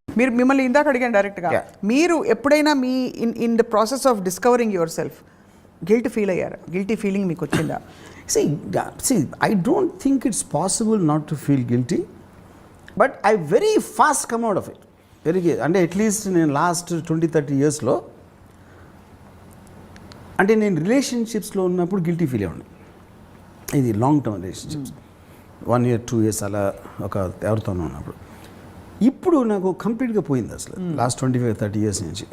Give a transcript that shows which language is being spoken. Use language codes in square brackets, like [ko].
[te] మీరు మిమ్మల్ని ఇందాక అడిగాను డైరెక్ట్గా, మీరు ఎప్పుడైనా మీ [en] in the process of discovering yourself [te] guilt feel అయ్యారా? గిల్టీ ఫీలింగ్ మీకు వచ్చిందా? [en] See, I don't think it's possible not to feel guilty, but I very fast come out of it. [te] అంటే అట్లీస్ట్ నేను last 20-30 ఇయర్స్లో అంటే నేను రిలేషన్షిప్స్లో ఉన్నప్పుడు guilty feel అయ్యాను. ఇది long term relationships 1 year 2 years అలా ఒక ఎవరితోనూ ఉన్నప్పుడు. ఇప్పుడు నాకు కంప్లీట్గా పోయింది అసలు లాస్ట్ 25-30 years నుంచి.